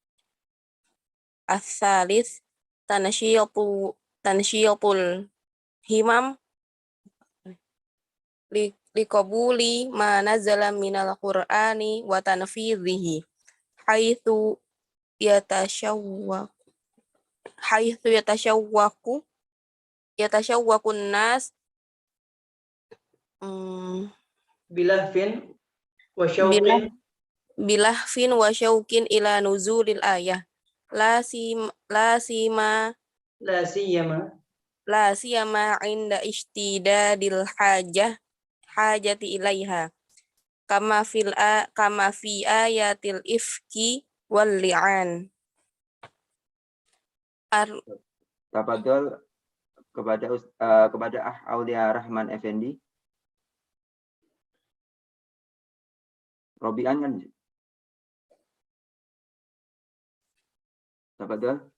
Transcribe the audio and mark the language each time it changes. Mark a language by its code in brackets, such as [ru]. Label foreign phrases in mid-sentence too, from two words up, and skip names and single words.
[ar] الثالث تنشئة الهمم لقبول ما نزل من القرآن وتنفيذه حيث يتشوق الناس بلهف و وشوق إلى نزول الآية لا سيما عند اشتداد الحاجة إليها كما في آية الإفك واللعان. [id] Tafadhol kepada Aulia Rahman Effendi. Robian kan? Tafadhol.